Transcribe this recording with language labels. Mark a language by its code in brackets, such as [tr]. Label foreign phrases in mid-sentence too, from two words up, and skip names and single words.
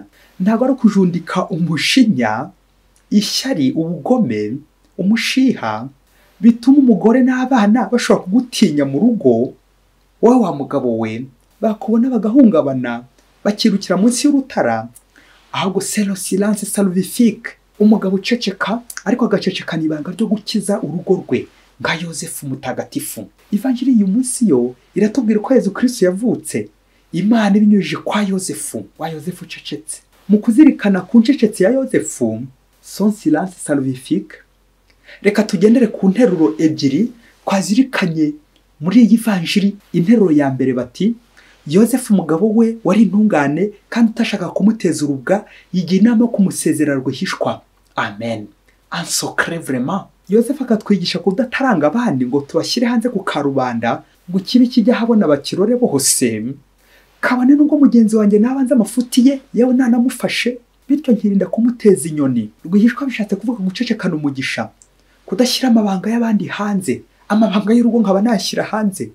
[rw] Ntabwo ari ukujundika umushinya, ishyari, ubugome, umushiha bituma umugore n'abana bashobora kugutinya mu rugo, wowe wa mugabo we bakubona bagahungabana bakirukira munsi y'urutara, ahubwo [fr] c'est le silence salvifique, [rw] umugabo uceceka ariko agacecekana ibanga ryo gukiza urugo rwe nka Yozefu mutagatifu. Ivanjiri y'uyu munsi yo iratubwira ko Yezu Kristo yavutse Imana ibinyujije kwa Yozefu, wa Yozefu ucecetse. Mu kuzirikana ku ncecetse ya Yozefu, [fr] son silence salvifique, [rw] reka tugendere ku nteruro ebyiri twazirikanye muri iyi vanjiri. Interuro ya mbere bati Yozefu umugabo we wari intungane kandi utashaka kumuteza urubwa, yigira inama yo kumusezerera rwihishwa. [fr] Amen. En secret vraiment. [rw] Yozefu akatwigisha kudataranga abandi ngo tubashyire hanze ku karubanda, ngo kibi kijya habona bakirore bose, kabane nubwo mugenzi wanjye nabanze amafuti ye yewe nanamufashe, bityo nkirinda kumuteza inyoni. Rwihishwa bishatse kuvuga gucecekana umugisha, kudashyira amabanga y'abandi hanze, amabanga y'urugo nkaba nashyira hanze.